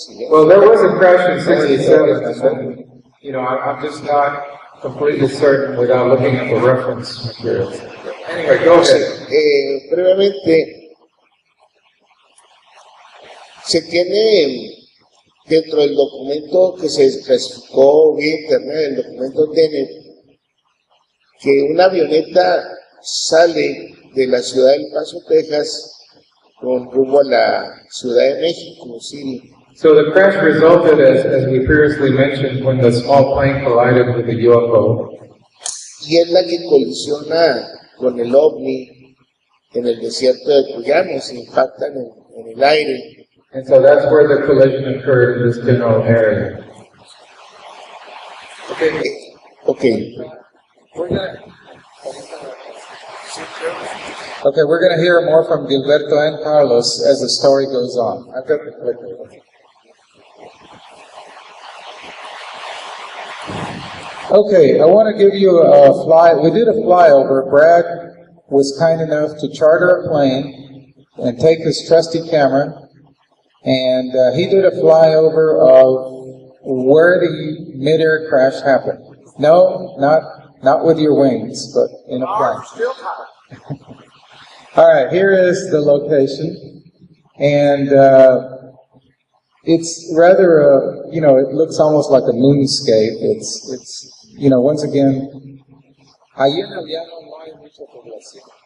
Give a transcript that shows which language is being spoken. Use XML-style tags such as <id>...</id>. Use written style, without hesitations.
<en>Well, there was a crash in 67. I'm just not completely certain without looking at the reference materials. Anyway, go ahead.</en> <es>Brevemente, se tiene dentro del documento que se clasificó vía internet, el documento TENET, que una avioneta sale de la ciudad del Paso, Texas, con rumbo a la Ciudad de México, City.</es> <en>So the crash resulted, as we previously mentioned, when the small plane collided with the UFO.</en> <es>Y es la que colisiona con el ovni en el desierto de Coyame, se impactan en el aire.</es> <en>And so that's where the collision occurred in this general area. Okay. Okay, we're going to hear more from Gilberto and Carlos as the story goes on. I've got the clicker. Okay, I want to give you we did a flyover. Brad was kind enough to charter a plane and take his trusty camera, and he did a flyover of where the mid-air crash happened. No, not with your wings, but in a plane. All right, here is the location, and it's rather it looks almost like a moonscape. It's once again,</en> <es>allí en el llano no hay mucha población.</es>